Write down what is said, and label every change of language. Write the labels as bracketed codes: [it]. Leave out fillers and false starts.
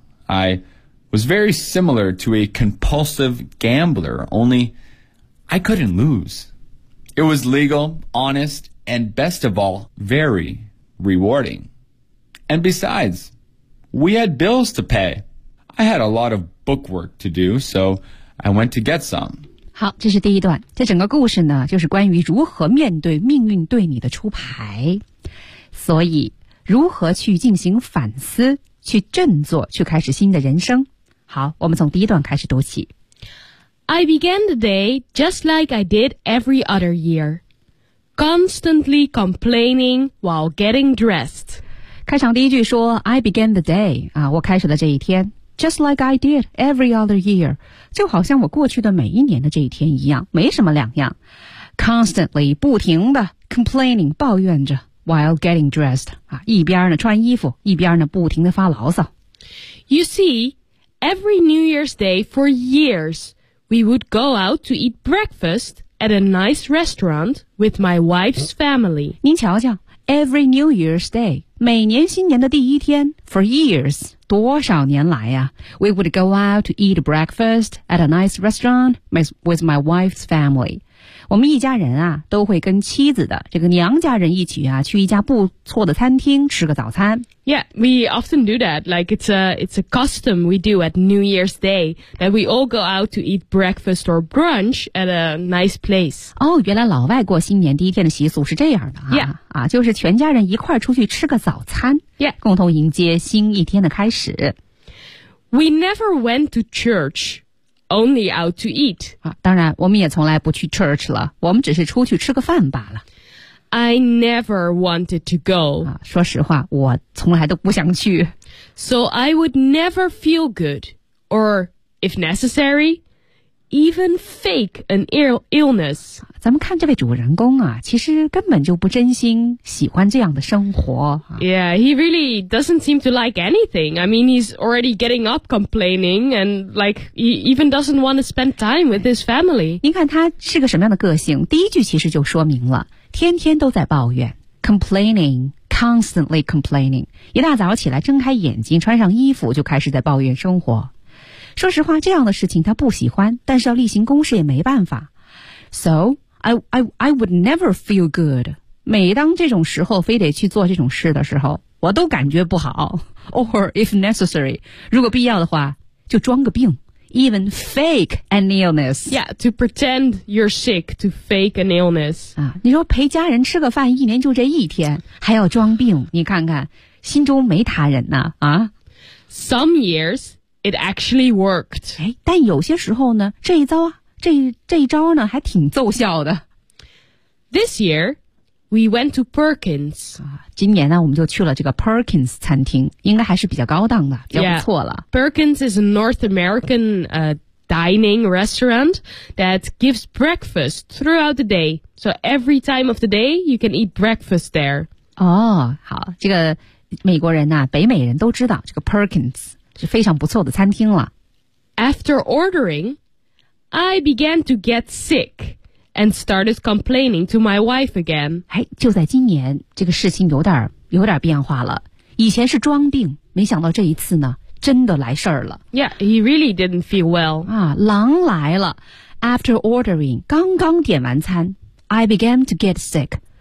[en] I was very similar to a compulsive gambler, only I couldn't lose. It was legal, honest, and best of all, very rewarding. And besides, we had bills to pay. I had a lot of bookwork to do, so I went to get some. [zh] 好，这是第一段。这整个故事呢，就是关于如何面对命运对你的出牌。所以，如何去进行反思，去振作，去开始新的人生。好，我们从第一段开始读起。 [en] I began the day just like I did every other year. Constantly complaining while getting dressed. [zh] 开场第一句说 [en] I began the day, [zh] 啊，我开始了这一天 [en] just like I did every other year, [zh] 就好像我过去的每一年的这一天一样，没什么两样。 [en] Constantly, [zh] 不停的 [en] complaining, [zh] 抱怨着 [en] while getting dressed, [zh] 啊，一边呢穿衣服，一边呢不停的发牢骚。 [en] You see, every New Year's Day for years, we would go out to eat breakfast,at a nice restaurant with my wife's family. [zh] 您瞧瞧 [en] ,every New Year's Day, [zh] 每年新年的第一天 [en] ,for years, [zh] 多少年来呀、 [en] 啊、,we would go out to eat breakfast at a nice restaurant with my wife's family. [zh] 我们一家人啊都会跟妻子的这个娘家人一起啊去一家不错的餐厅吃个早餐。 [en] Yeah, we often do that, like it's a custom we do at New Year's Day, that we all go out to eat breakfast or brunch at a nice place. [zh] 哦、oh, 原来老外过新年第一天的习俗是这样的啊。 [en] Yeah. [zh] 啊就是全家人一块出去吃个早餐。 [en] Yeah. [zh] 共同迎接新一天的开始。 [en] We never went to church. Only out to eat. [zh] 当然我们也从来不去 church 了，我们只是出去吃个饭罢了。 [en] I never wanted to go. [zh] 说实话，我从来都不想去。 [en] So I would never feel good, or if necessary, even fake an illness. [zh] 咱们看这位主人公啊，其实根本就不真心喜欢这样的生活。 [en] Yeah, he really doesn't seem to like anything. I mean, he's already getting up complaining and like, he even doesn't want to spend time with his family. [zh] 您看他是个什么样的个性，第一句其实就说明了，天天都在抱怨 , [en] complaining,constantly complaining. [zh] 一大早起来睁开眼睛穿上衣服就开始在抱怨生活。说实话这样的事情他不喜欢，但是要例行公事也没办法。 [en] So, I would never feel good. [zh] 每当这种时候非得去做这种事的时候，我都感觉不好。 [en] Or if necessary, [zh] 如果必要的话就装个病。 [en] Even fake an illness. Yeah, to pretend you're sick, to fake an illness. [zh] 啊，你说陪家人吃个饭一年就这一天还要装病，你看看心中没他人呢啊。 [en] Some years,It actually worked. [zh] 但有些时候呢这一招啊这一招呢还挺奏效的。 [en] This year, we went to Perkins. [zh] 今年呢我们就去了这个 Perkins 餐厅，应该还是比较高档的，比较不错了。 [en] Yeah. Perkins is a North American, dining restaurant that gives breakfast throughout the day. So every time of the day, you can eat breakfast there. [zh] 哦好这个美国人啊北美人都知道这个 Perkins. 是非常不错的餐厅了。 [en] After ordering, I began to get sick and started complaining to my wife again. [zh] 哎，就在今年，这个事情有点变化了。以前是装病，没想到这一次呢，真的来事儿了。 [en] Yeah, he really didn't feel well. [zh] 啊，狼来了。 [en] After ordering, [zh] 刚刚点完餐 [en] I began to get sick.